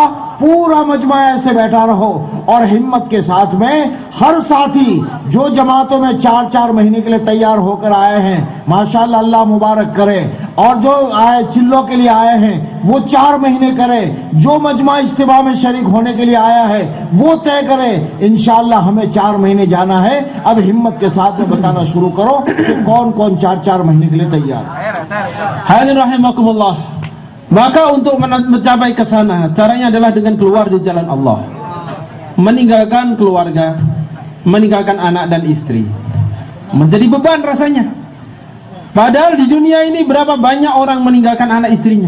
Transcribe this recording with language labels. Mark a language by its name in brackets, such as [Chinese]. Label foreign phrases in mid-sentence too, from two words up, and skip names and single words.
[Hindi] पूरा मजमा ऐसे बैठा रहो और हिम्मत के साथ में हर साथी जो जमातों में 4-4 महीने के लिए तैयार होकर आए हैं, माशाअल्लाह अल्लाह मुबारक करे, और जो आए चिल्लों के लिए आए हैं वो 4 महीने करें, जो मजमा इज्तिमा में शरीक होने के लिए आया है वो तय करे। इंशाअल्लाह हमें 4 महीने जाना है। अब हिम्मत के साथ में बताना शुरू करो कि कौन कौन 4-4 महीने के लिए तैयार है। [Arabic] حاضرين رحمكم الله. [Indonesian] Maka untuk mencapai ke sana, caranya adalah dengan keluar di jalan Allah, meninggalkan keluarga, meninggalkan anak dan istri. Menjadi beban rasanya. Padahal di dunia ini berapa banyak orang meninggalkan anak istrinya.